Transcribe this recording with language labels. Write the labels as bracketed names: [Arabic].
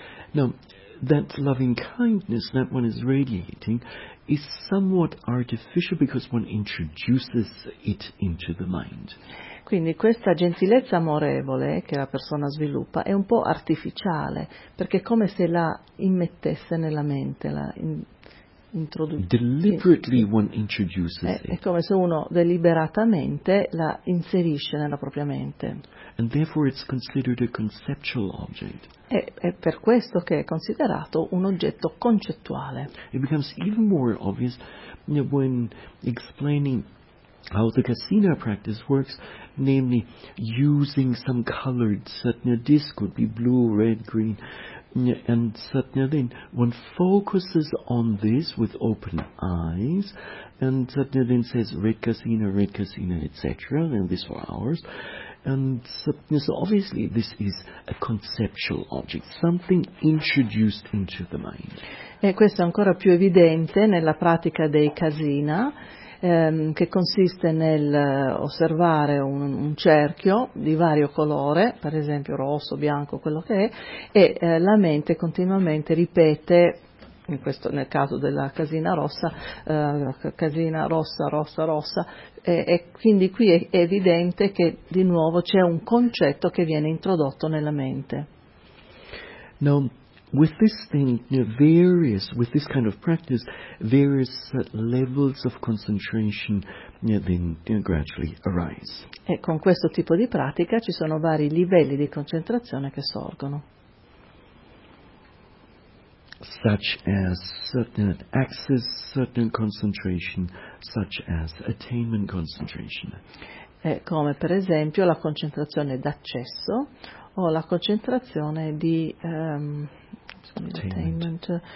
[English] No, that loving kindness that one is radiating is somewhat artificial because one introduces it into the mind. [Italian] Quindi questa gentilezza amorevole che la persona sviluppa è un po' artificiale, perché è come se la immettesse nella mente, [English] Deliberately one introduces it. [Italian] È come se uno deliberatamente la inserisce nella propria mente. [English] And therefore it's considered a conceptual object. [Italian] È per questo che è considerato un oggetto concettuale. [English] It becomes even more obvious when explaining how the kasina practice works, namely using some colored satna disc, could be blue, red, green, and satna then one focuses on this with open eyes, and satna then says red kasina, etc., and this for hours. And so obviously this is a conceptual object, something introduced into the mind. [Italian] E questo è ancora più evidente nella pratica dei kasina. che consiste nel osservare un cerchio di vario colore, per esempio rosso, bianco, quello che è, e la mente continuamente ripete, in questo, nel caso della casina rossa, casina rossa, rossa, rossa, e quindi qui è evidente che di nuovo c'è un concetto che viene introdotto nella mente. No. [English] With this thing, various, with this kind of practice, various levels of concentration then gradually arise. [Italian] E con questo tipo di pratica ci sono vari livelli di concentrazione che sorgono. [English] Such as certain access, certain concentration, such as attainment concentration. [Italian] E come per esempio la concentrazione d'accesso o la concentrazione di attainment.